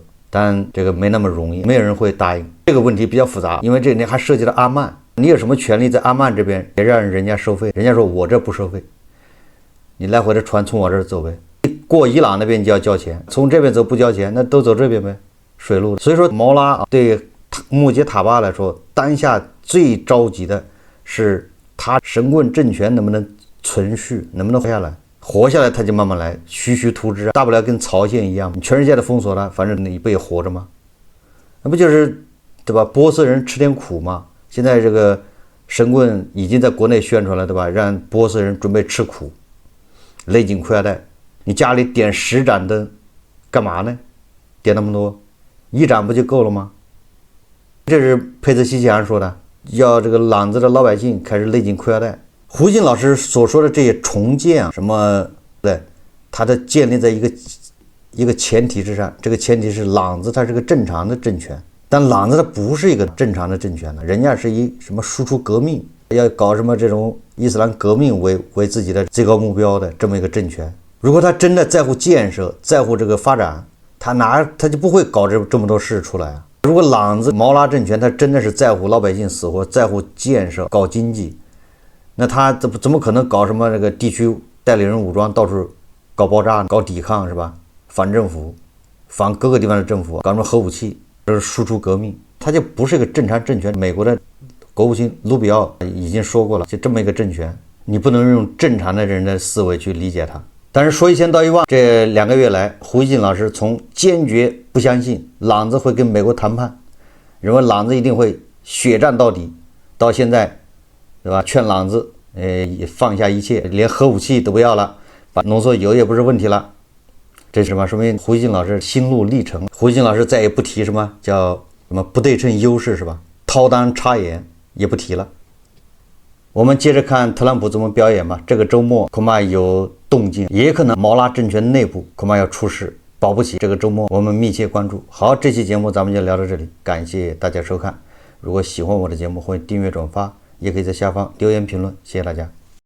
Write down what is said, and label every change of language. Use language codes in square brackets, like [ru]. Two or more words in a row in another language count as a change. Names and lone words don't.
[zh] 但這個沒那麼容易，沒有人會答應。這個問題比較複雜，因為這裡面還涉及到阿曼，你有什麼權利在阿曼這邊也讓人家收費？人家說我這不收費，你來回的船從我這兒走唄。過伊朗那邊就要交錢，從這邊走不交錢，那都走這邊唄，水路。所以說毛拉對穆杰塔巴來說，當下最着急的是他神棍政權能不能存續，能不能活下来。活下來他就慢慢来，徐徐图之，大不了跟朝鮮一樣，你全世界都封锁了，反正你不也活着吗？那不就是对吧？波斯人吃点苦嘛。现在这个神棍已经在國內宣傳了，對吧？讓波斯人準備吃苦，勒緊褲腰帶。你家裡點10盞燈幹嘛呢？點那麼多，1盞不就夠了嗎？這是佩澤西奇汗說的，要這個朗子的老百姓開始勒緊褲腰帶。胡錦老師所說的這些重建啊，什麼對，它的建立在一個前提之上，這個前提是朗子它是個正常的政權，但朗子它不是一個正常的政權呢，人家是以什麼輸出革命，要搞什麼這種伊斯蘭革命為自己的最高目標的這麼一個政權。如果他真的在乎建設，在乎這個發展，他就不會搞這麼多事出來啊。如果朗子毛拉政權他真的是在乎老百姓死活，在乎建設，搞經濟，那他怎麼可能搞什麼這個地區代理人武裝到處搞爆炸、搞抵抗是吧？反政府，反各個地方的政府，搞什麼核武器，這是輸出革命，他就不是一個正常政權。美國的國務卿盧比奧已經說過了，就這麼一個政權，你不能用正常的人的思維去理解它。但是說一千道一萬，這2個月來，胡一靜老師從堅決不相信朗子會跟美國談判，認為朗子一定會血戰到底，到現在，對吧？勸朗子，放下一切，連核武器都不要了，把濃縮鈾也不是問題了。這是什麼？說明胡一靜老師心路歷程。胡一靜老師再也不提什麼叫什麼不對稱優勢是吧？掏襠插眼也不提了。我們接着看特朗普怎麼表演吧。這個周末恐怕有動靜，也可能毛拉政權內部恐怕要出事，保不齊。這個周末我們密切關注。好，這期節目咱們就聊到這裡，感謝大家收看。如果喜歡我的節目，歡迎訂閱轉發，也可以在下方留言評論，謝謝大家。